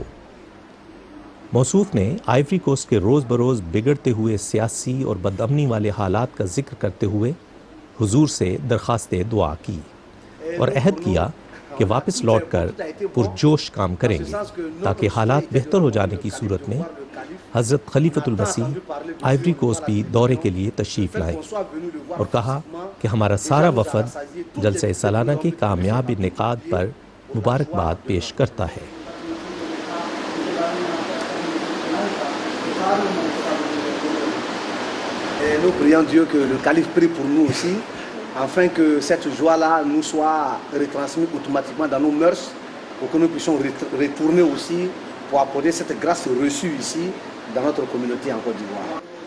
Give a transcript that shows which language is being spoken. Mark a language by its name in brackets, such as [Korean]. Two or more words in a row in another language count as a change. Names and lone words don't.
[Urdu] موصوف نے آئیوری کوسٹ کے روز بروز بگڑتے ہوئے سیاسی اور بدامنی والے حالات کا ذکر کرتے ہوئے حضور سے درخواست دعا کی اور عہد کیا کہ واپس لوٹ کر پرجوش کام کریں گے تاکہ حالات بہتر ہو جانے کی صورت میں حضرت خلیفۃ المسیح آئیوری کوسٹ بھی دورے کے لیے تشریف لائیں، اور کہا کہ ہمارا سارا وفد جلسہ سالانہ کے کامیاب انعقاد پر مبارکباد پیش کرتا ہے. [French] Et nous prions Dieu que le calife prie pour nous aussi, afin que cette joie-là nous soit retransmise automatiquement dans nos mœurs, pour que nous puissions retourner aussi pour apporter cette grâce reçue ici dans notre communauté en Côte d'Ivoire.